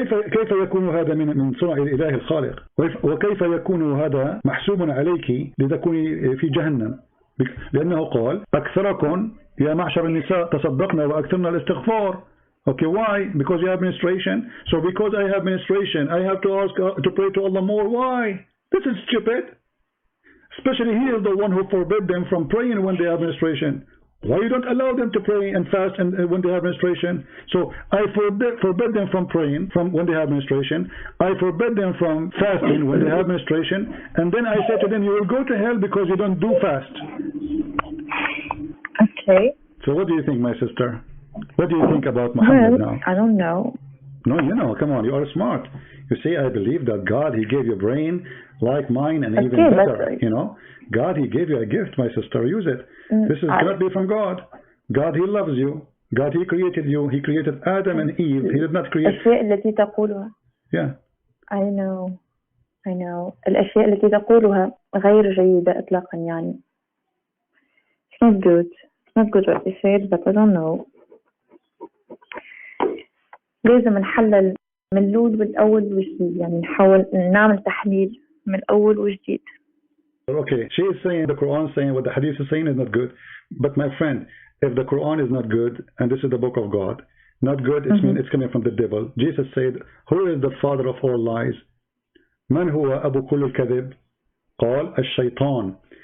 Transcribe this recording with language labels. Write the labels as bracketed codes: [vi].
[ar] كيف يكون هذا من صنع الإله الخالق؟ وكيف يكون هذا محسوب عليك لتكوني في جهنم؟ لأنه قال أكثركم يا معشر النساء تصدقنا وأكثرنا الاستغفار. [en] Okay, why? Because you have menstruation. So because I have menstruation, I have to ask to pray to Allah more. Why? This is stupid. Especially he is the one who forbid them from praying when they have menstruation. Why you don't allow them to pray and fast and when they have menstruation? So I forbid them from praying from when they have menstruation. I forbid them from fasting when they have menstruation. And then I said to them, you will go to hell because you don't do fast. Okay. So what do you think, my sister? What do you think about Muhammad now? I don't know. No, you know, come on, you are smart. You see, I believe that God, he gave you a brain like mine and even better, you know. God, he gave you a gift, my sister, use it. This is going to be from God. God, he loves you. God, he created you. He created Adam and Eve. He did not create... [ar] الأشياء التي تقولها. [en] Yeah. I know. [ar] الأشياء التي تقولها غير جيدة إطلاقا يعني. [en] It's not good. It's not good what you said, but I don't know. [ar] لازم نحلل من الأول والأول وجديد يعني نحاول نعمل تحليل من الأول وجديد. [en] Okay, she is saying the Quran is saying what the Hadith is saying is not good. But my friend, if the Quran is not good, and this is the book of God, not good, it means it's coming from the devil. Jesus said, who is the father of all lies? [ar] من هو أبو كل الكذب? قال الشيطان.